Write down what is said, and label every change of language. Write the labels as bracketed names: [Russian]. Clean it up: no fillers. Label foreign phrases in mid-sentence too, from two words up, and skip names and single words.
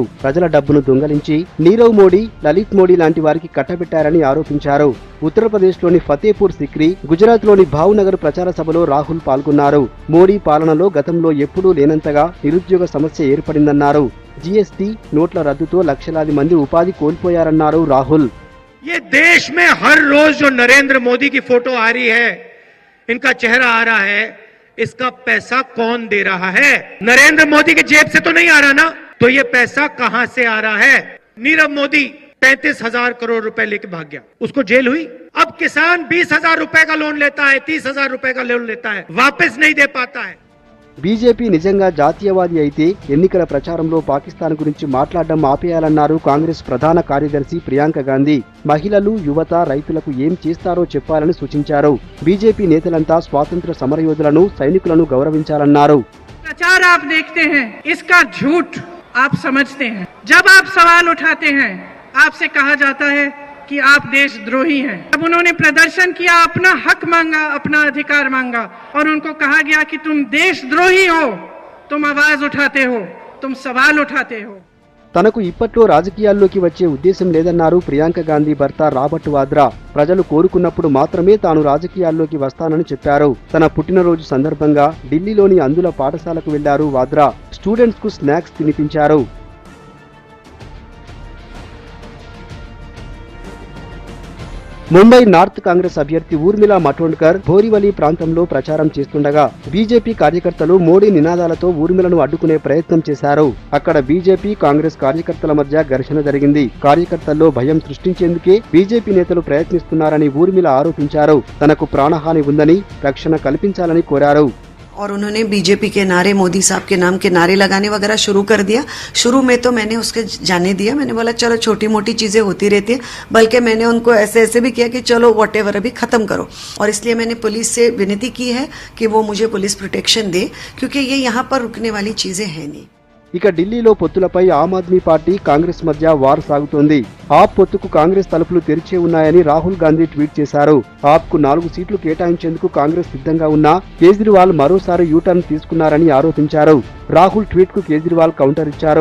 [Telugu] ప్రజల డబ్బును దొంగలించి నీరవ్ మోడీ, లలిత్ మోడీ లాంటి వారికి కట్టబెట్టారని ఆరోపించారు. ఉత్తరప్రదేశ్లోని ఫతేపూర్ సిక్రీ, గుజరాత్లోని భావ్నగర్ ప్రచార సభలో రాహుల్ పాల్గొన్నారు. మోడీ పాలనలో గతంలో ఎప్పుడూ లేనంతగా నిరుద్యోగ సమస్య ఏర్పడిందన్నారు. జీఎస్టీ నోట్ల రద్దుతో లక్షలాది మంది ఉపాధి కోల్పోయారన్నారు రాహుల్. [Hindi] ये देश में हर रोज जो नरेंद्र मोदी की फोटो आ रही है, इनका चेहरा आ रहा है, इसका पैसा कौन दे रहा है? नरेंद्र मोदी की जेब से तो नहीं आ रहा ना, तो ये पैसा कहां से आ रहा है? नीरव मोदी 35,000 करोड़ रुपए लेके भाग गया, उसको जेल हुई। अब किसान 20,000 रुपए का लोन लेता है, 30,000 रुपए का लोन लेता है, वापस नहीं दे पाता है। [Telugu] బీజేపీ నిజంగా జాతీయవాది అయితే ఎన్నికల ప్రచారంలో పాకిస్తాన్ గురించి మాట్లాడడం ఆపేయాలన్నారు కాంగ్రెస్ ప్రధాన కార్యదర్శి ప్రియాంక గాంధీ. మహిళలు, యువత, రైతులకు ఏం చేస్తారో చెప్పాలని సూచించారు. బీజేపీ నేతలంతా స్వాతంత్ర సమరయోధులను, సైనికులను గౌరవించాలన్నారు. [Hindi] प्रचार आप देखते हैं, इसका झूठ आप समझते हैं। जब आप सवाल उठाते हैं, आपसे कहा जाता है कि आप देशद्रोही हैं। जब उन्होंने प्रदर्शन किया, अपना हक मांगा, अपना अधिकार मांगा, और उनको कहा गया कि तुम देशद्रोही हो, तुम आवाज उठाते हो, तुम सवाल उठाते हो। [Telugu] తనకు ఇప్పట్లో రాజకీయాల్లోకి వచ్చే ఉద్దేశం లేదన్నారు ప్రియాంక గాంధీ భర్త రాబర్ట్ వాద్రా. ప్రజలు కోరుకున్నప్పుడు మాత్రమే తాను రాజకీయాల్లోకి వస్తానని చెప్పారు. తన పుట్టినరోజు సందర్భంగా ఢిల్లీలోని అందుల పాఠశాలకు వెళ్లారు వాద్రా. స్టూడెంట్స్ కు స్నాక్స్ తినిపించారు. ముంబై నార్త్ కాంగ్రెస్ అభ్యర్థి ఊర్మిళా మటోండ్కర్ బోరివలి ప్రాంతంలో ప్రచారం చేస్తుండగా బీజేపీ కార్యకర్తలు మోడీ నినాదాలతో ఊర్మిళను అడ్డుకునే ప్రయత్నం చేశారు. అక్కడ బీజేపీ, కాంగ్రెస్ కార్యకర్తల మధ్య ఘర్షణ జరిగింది. కార్యకర్తల్లో భయం సృష్టించేందుకే బీజేపీ నేతలు ప్రయత్నిస్తున్నారని ఊర్మిళ ఆరోపించారు. తనకు ప్రాణహాని ఉందని, రక్షణ కల్పించాలని కోరారు. [Hindi] और उन्होंने बीजेपी के नारे, मोदी साहब के नाम के नारे लगाने वगैरह शुरू कर दिया। शुरू में तो मैंने उसके जाने दिया, मैंने बोला चलो छोटी मोटी चीजें होती रहती है, बल्कि मैंने उनको ऐसे भी किया कि चलो व्हाटएवर अभी खत्म करो। और इसलिए मैंने पुलिस से विनती की है कि वो मुझे [English] police protection [Hindi] दे, क्योंकि ये यहाँ पर रुकने वाली चीजें है नहीं। [Telugu] ఇక ఢిల్లీలో పొత్తులపై ఆమ్ ఆద్మీ పార్టీ, కాంగ్రెస్ మధ్య వార్ సాగుతోంది. ఆప్ పొత్తుకు కాంగ్రెస్ తలుపులు తెరిచే ఉన్నాయని రాహుల్ గాంధీ ట్వీట్ చేశారు. ఆప్కు 4 సీట్లు కేటాయించేందుకు కాంగ్రెస్ సిద్ధంగా ఉన్నా కేజ్రీవాల్ మరోసారి యూటర్న్ తీసుకున్నారని ఆరోపించారు. రాహుల్ ట్వీట్ కు కేజ్రీవాల్ కౌంటర్ ఇచ్చారు.